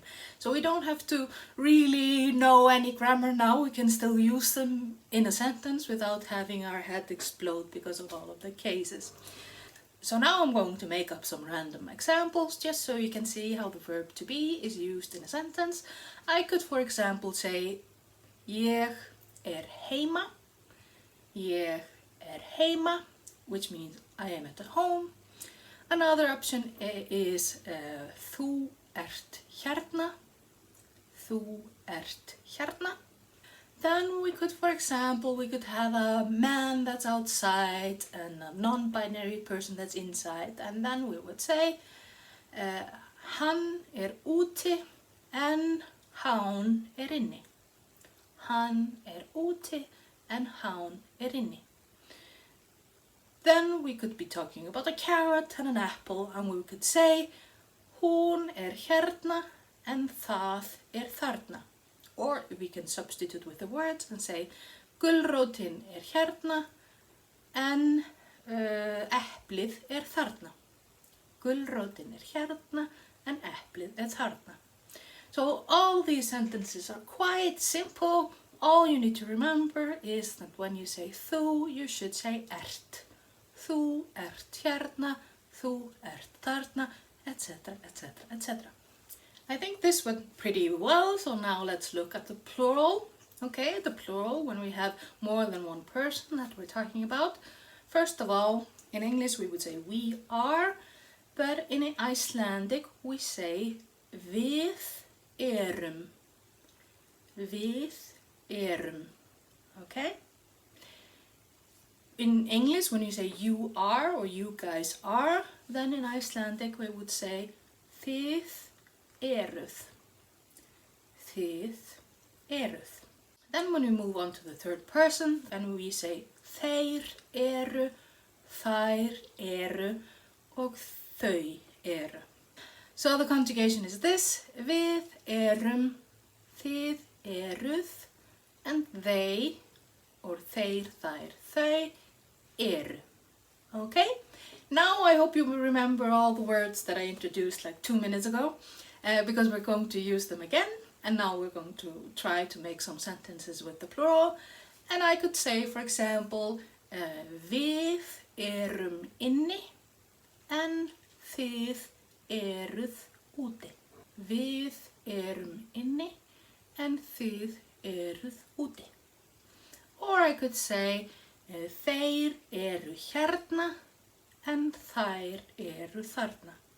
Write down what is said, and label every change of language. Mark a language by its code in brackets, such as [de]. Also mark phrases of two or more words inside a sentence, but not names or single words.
[en] So we don't have to really know any grammar now. We can still use them in a sentence without having our head explode because of all of the cases. So now I'm going to make up some random examples just so you can see how the verb to be is used in a sentence. I could, for example, say [is] ég heima, [en] which means I am at home. Another option is [is] þú ert hérna. [en] Then we could, for example, have a man that's outside and a non-binary person that's inside, and then we would say [is] hann úti en hán inni. Hann úti en hán inni. [en] Then we could be talking about a carrot and an apple, and we could say [is] hún hérna en það þarna. [en] Or we can substitute with the words and say [is] gulrótin hérna en eplið þarna. Gulrótin hérna en eplið þarna. [en] So all these sentences are quite simple. All you need to remember is that when you say þú, you should say ert. [is] Þú ert hérna, þú ert þarna, [en] etc., etc., etc. I think this went pretty well, so now let's look at the plural. Okay, the plural, when we have more than one person that we're talking about. First of all, in English we would say we are, but in Icelandic we say [is] við erum. [en] Okay? In English, when you say you are or you guys are, then in Icelandic we would say [is] þið eruð. [en] Then when we move on to the third person, then we say [is] þeir eru, þær eru, og þau eru. [en] So the conjugation is this: [is] við erum, þið eruð, [en] and they, or [is] þeir, þær, þau eru. [en] Okay? Now I hope you will remember all the words that I introduced like 2 minutes ago, because we're going to use them again, and now we're going to try to make some sentences with the plural. And I could say, for example, [is] við erum inni en þið eruð úti. Við erum inni en þið eruð úti. [en] Or I could say, [is] þeir eru hérna en þær eru þarna.